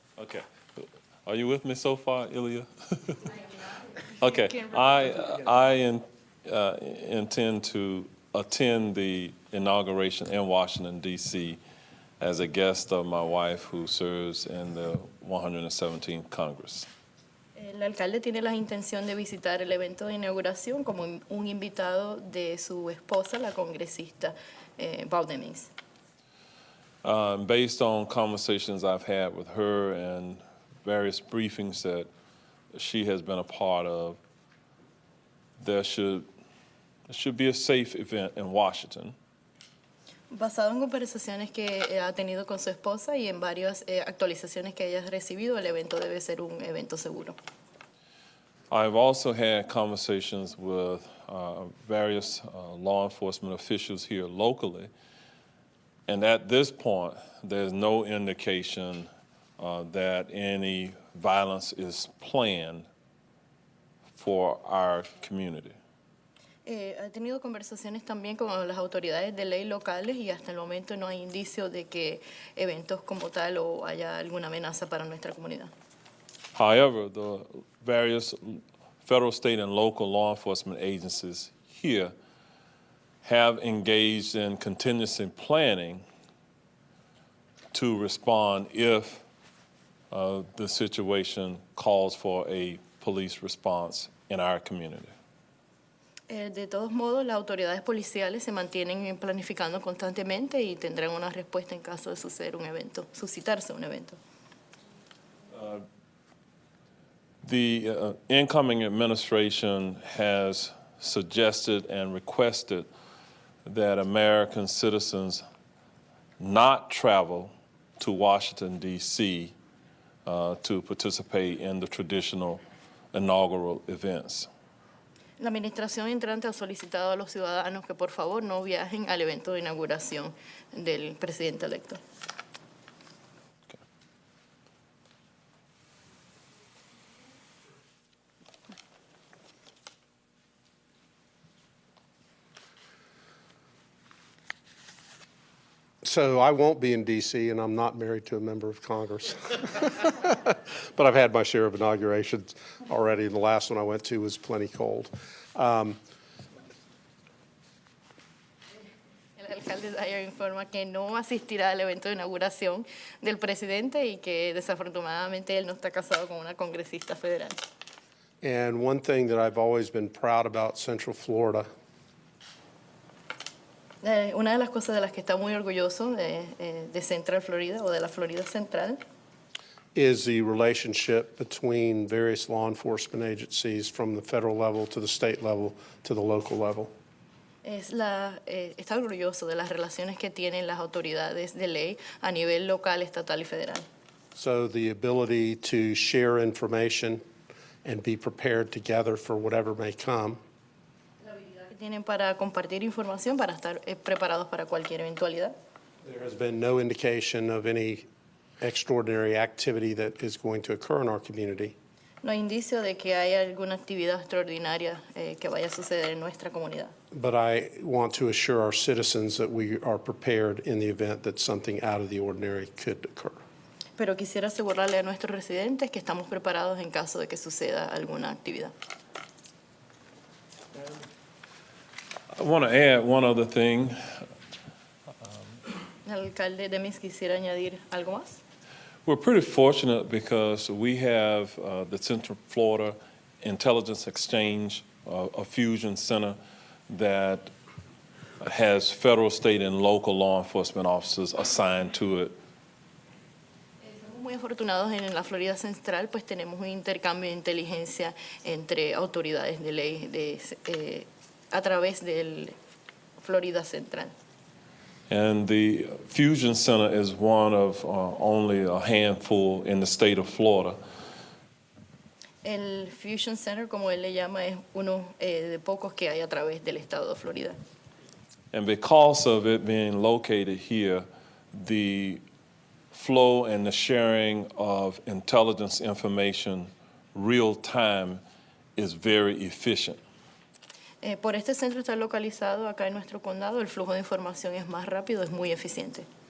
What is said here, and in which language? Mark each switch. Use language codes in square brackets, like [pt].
[en] Okay. Are you with me so far, Ilya? Okay. I intend to attend the inauguration in Washington, D.C. as a guest of my wife who serves in the 117th Congress. [es] El alcalde tiene la intención de visitar el evento de inauguración como un invitado de su esposa, la congresista Val Demings. [en] Based on conversations I've had with her and various briefings that she has been a part of, there should be a safe event in Washington. [es] Basado en conversaciones que ha tenido con su esposa y en varias actualizaciones que ella ha recibido, el evento debe ser un evento seguro. [en] I've also had conversations with various law enforcement officials here locally, and at this point, there's no indication that any violence is planned for our community. [es] Ha tenido conversaciones también con las autoridades de ley locales y hasta el momento no hay indicios de que eventos como tal o haya alguna amenaza para nuestra comunidad. [en] However, the various federal, state, and local law enforcement agencies here have engaged in contingency planning to respond if the situation calls for a police response in our community. [es] De todos modos, las autoridades policiales se mantienen planificando constantemente y tendrán una respuesta en caso de suceder un evento, suscitarse un evento. [en] The incoming administration has suggested and requested that American citizens not travel to Washington, D.C. To participate in the traditional inaugural events. [es] La administración entrante ha solicitado a los ciudadanos que por favor no viajen al evento de inauguración del presidente electo. [en] So I won't be in D.C., and I'm not married to a member of Congress. But I've had my share of inaugurations already, and the last one I went to was plenty cold. [es] El alcalde Dyer informa que no asistirá al evento de inauguración del presidente y que desafortunadamente él no está casado con una congresista federal. [en] And one thing that I've always been proud about Central Florida [es] Una de las cosas de las que está muy orgulloso de Central Florida o de la Florida Central [en] is the relationship between various law enforcement agencies from the federal level to the state level to the local level. [es] Está orgulloso de las relaciones que tienen las autoridades de ley a nivel local, estatal y federal. [en] So the ability to share information and be prepared together for whatever may come. [es] Tienen para compartir información, para estar preparados para cualquier eventualidad. [en] There has been no indication of any extraordinary activity that is going to occur in our community. [es] No hay indicio de que haya alguna actividad extraordinaria que vaya a suceder en nuestra comunidad. [en] But I want to assure our citizens that we are prepared in the event that something out of the ordinary could occur. [es] Pero quisiera asegurarle a nuestros residentes que estamos preparados en caso de que suceda alguna actividad. [en] I want to add one other thing. [es] El alcalde Demings quisiera añadir algo más. [en] We're pretty fortunate because we have the Central Florida Intelligence Exchange, a fusion center that has federal, state, and local law enforcement officers assigned to it. [es] Estamos muy afortunados en la Florida Central, pues tenemos un intercambio de inteligencia entre autoridades de ley a través del Florida Central. [en] And the Fusion Center is one of only a handful in the state of Florida. [es] El Fusion Center, como él le llama, es uno de pocos que hay a través del estado de Florida. [en] And because of it being located here, the flow and the sharing of intelligence information real time is very efficient. [es] Por este centro estar localizado acá en nuestro condado, el flujo de información es más rápido, es muy eficiente.